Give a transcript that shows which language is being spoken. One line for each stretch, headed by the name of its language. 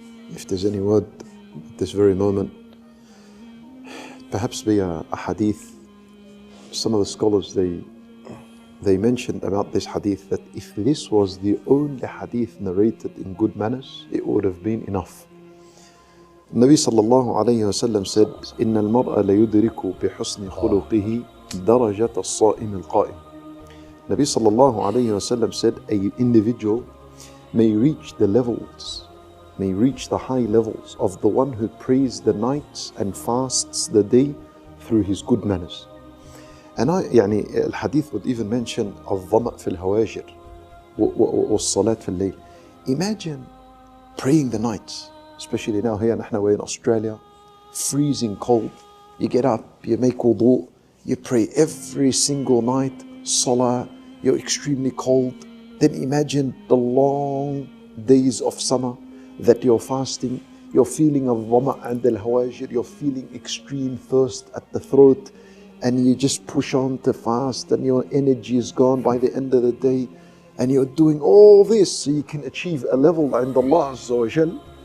English: If there's any word at this very moment, perhaps be a hadith. Some of the scholars, they mentioned about this hadith that if this was the only hadith narrated in good manners, it would have been enough. Nabi sallallahu alayhi wa sallam said,
Arabic: إِنَّ الْمَرْأَ لَيُدْرِكُ بِحُسْنِ خُلُقِهِ دَرَجَةَ الصَّائِمِ الْقَائِمِ.
English: Nabi sallallahu alayhi wa sallam said, an individual may reach the high levels of the one who prays the nights and fasts the day through his good manners. And
Arabic: الحديث
English: would even mention
Arabic: الظمأ في الهواجر والصلاة في الليل.
English: Imagine praying the nights, especially now here we're in Australia, freezing cold. You get up, you make wudu, you pray every single night, salah, you're extremely cold. Then imagine the long days of summer that you're fasting, you're feeling of dhama and al-hawajir, you're feeling extreme thirst at the throat, and you just push on to fast and your energy is gone by the end of the day, and you're doing all this so you can achieve a level and Allah Azza wa Jal.